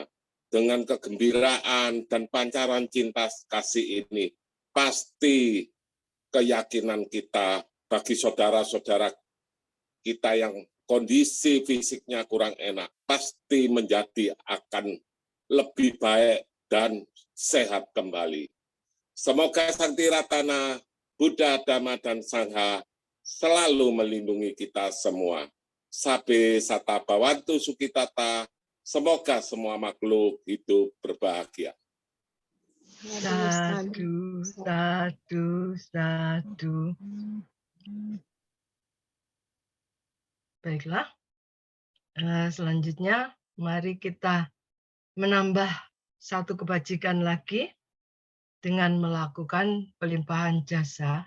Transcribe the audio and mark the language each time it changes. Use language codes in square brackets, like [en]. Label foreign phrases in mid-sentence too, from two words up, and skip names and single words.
[id] Dengan kegembiraan dan pancaran cinta kasih ini, pasti keyakinan kita bagi saudara-saudara kita yang kondisi fisiknya kurang enak, pasti menjadi akan lebih baik dan sehat kembali. Semoga Sang Tiratana, Buddha, Dhamma, dan Sangha selalu melindungi kita semua. [pi] Sabe sata bhavantu sukhitata, [id] semoga semua makhluk hidup berbahagia. [pi] Sadu, sadu, sadu. [id] Baiklah, selanjutnya mari kita menambah satu kebajikan lagi dengan melakukan pelimpahan jasa.